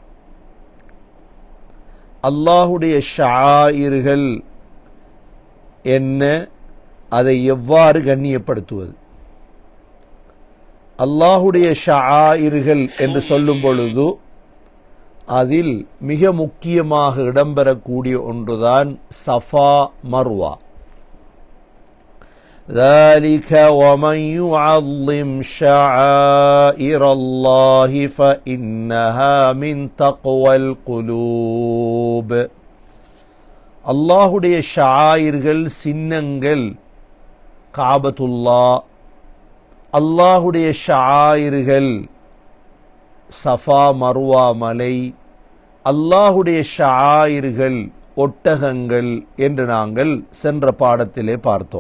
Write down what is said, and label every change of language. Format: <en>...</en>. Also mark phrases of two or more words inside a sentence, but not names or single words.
<ta>அல்லாஹுடைய ஷஆயிர்கள் என்ன, அதை எவ்வாறு கண்ணியப்படுத்துவது? அல்லாஹுடைய ஷஆயிர்கள் என்று சொல்லும் பொழுது அதில் மிக முக்கியமாக இடம்பெறக்கூடிய ஒன்றுதான் சஃபா மர்வா.</ta> <ar>ذلك ومن يعظم شعائر الله فإنها من تقوى القلوب.</ar> <ta>அல்லாஹுடைய ஷஆயிர்கள், சின்னங்கள், காபத்துல்லா, அல்லாஹுடைய ஷஆயிர்கள் சஃபா மர்வா மலை, அல்லாஹுடைய ஷஆயிர்கள் ஒட்டகங்கள் என்று நாங்கள் சென்ற பாடத்திலே பார்த்தோம்.</ta>